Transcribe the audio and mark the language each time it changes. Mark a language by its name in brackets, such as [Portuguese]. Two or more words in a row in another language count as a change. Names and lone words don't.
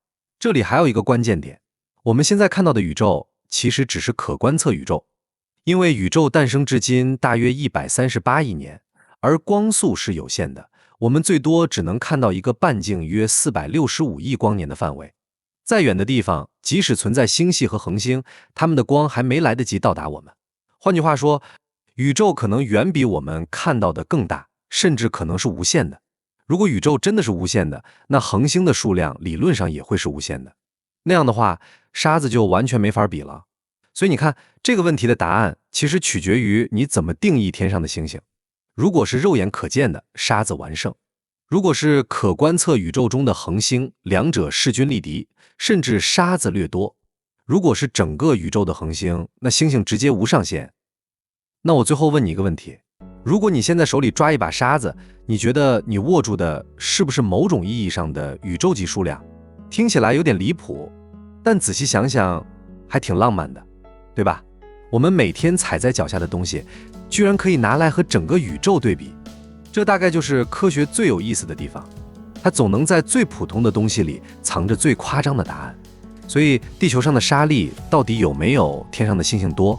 [Chinese] 這裡還有一個關鍵點，我們現在看到的宇宙其實只是可觀測宇宙，因為宇宙誕生至今大約138億年，而光速是有限的，我們最多只能看到一個半徑約465億光年的範圍。再遠的地方，即使存在星系和恆星，它們的光還沒來得及到達我們。換句話說，宇宙可能遠比我們看到的更大，甚至可能是無限的。如果宇宙真的是无限的，那恆星的數量理論上也会是无限的。那樣的話，沙子就完全沒法比了。所以你看，這個問題的答案其實取決於你怎麼定義天上的星星。如果是肉眼可見的，沙子完勝；如果是可觀測宇宙中的恆星，兩者勢均力敵，甚至沙子略多。如果是整個宇宙的恆星，那星星直接無上限。那我最後問你一個問題，如果你現在手裡抓一把沙子，你覺得你握住的是不是某種意義上的宇宙級數量？聽起來有點離譜，但仔細想想還挺浪漫的，對吧？我們每天踩在腳下的東西，居然可以拿來和整個宇宙对比。這大概就是科學最有意思的地方，它總能在最普通的東西裡藏着最誇張的答案。所以地球上的沙粒到底有沒有天上的星星多？